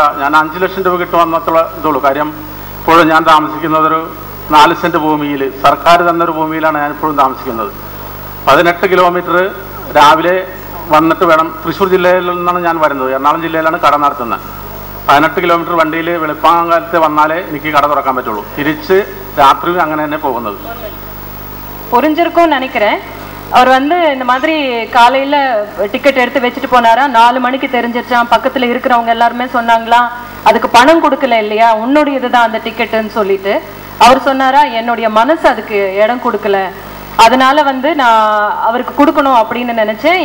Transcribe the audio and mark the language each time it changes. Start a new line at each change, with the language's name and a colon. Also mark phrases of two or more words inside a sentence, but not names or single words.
Malayalam: ഞാൻ 5 ലക്ഷം രൂപ കിട്ടുമെന്നത്തുള്ള ഇതുള്ളൂ. കാര്യം ഇപ്പോഴും ഞാൻ താമസിക്കുന്നതൊരു 4 സെൻറ്റ് ഭൂമിയിൽ, സർക്കാർ തന്നൊരു ഭൂമിയിലാണ് ഞാൻ ഇപ്പോഴും താമസിക്കുന്നത്. 18 കിലോമീറ്റർ രാവിലെ വന്നിട്ട് വേണം, തൃശ്ശൂർ ജില്ലയിൽ നിന്നാണ് ഞാൻ വരുന്നത്, എറണാകുളം ജില്ലയിലാണ് കട നടത്തുന്നത്. 18 കിലോമീറ്റർ വണ്ടിയിൽ വെളുപ്പാങ്കാലത്ത് വന്നാലേ എനിക്ക് കട തുറക്കാൻ പറ്റുള്ളൂ. തിരിച്ച് രാത്രി അങ്ങനെ തന്നെ പോകുന്നത്.
Tamil: புரிஞ்சிருக்கும்னு நினைக்கிறேன். அவர் வந்து இந்த மாதிரி காலையில டிக்கெட் எடுத்து வச்சுட்டு போனாரா, 4 மணிக்கு தெரிஞ்சிருச்சான். பக்கத்துல இருக்கிறவங்க எல்லாருமே சொன்னாங்களாம், அதுக்கு பணம் கொடுக்கல இல்லையா, உன்னுடைய இதுதான் அந்த டிக்கெட்டுன்னு சொல்லிட்டு. அவர் சொன்னாரா, என்னுடைய மனசு அதுக்கு இடம் கொடுக்கல, அதனால வந்து நான் அவருக்கு கொடுக்கணும் அப்படின்னு நினைச்சேன்.